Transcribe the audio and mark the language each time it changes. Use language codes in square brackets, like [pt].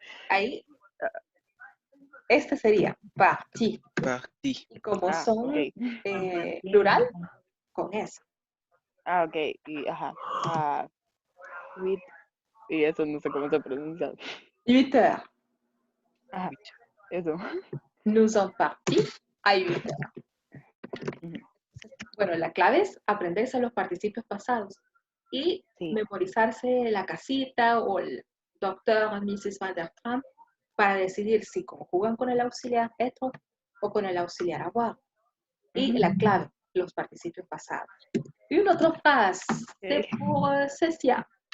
[es] Ahí, este sería partir. [fr] Parti. [es] Y como son Okay. plural, con S. Ok, y ajá. With, y eso no sé cómo se pronuncia. [fr] 8 heures. [es] Ajá, eso. [fr] Nous sommes partis a 8 heures. [es] Bueno, la clave es aprenderse los participios pasados y memorizarse la casita o el doctor Mrs. Van der Trump para decidir si conjugan con el auxiliar être o con el auxiliar avoir. Y la clave, los participios pasados. [fr] Une autre phrase, c'est pour Cécia.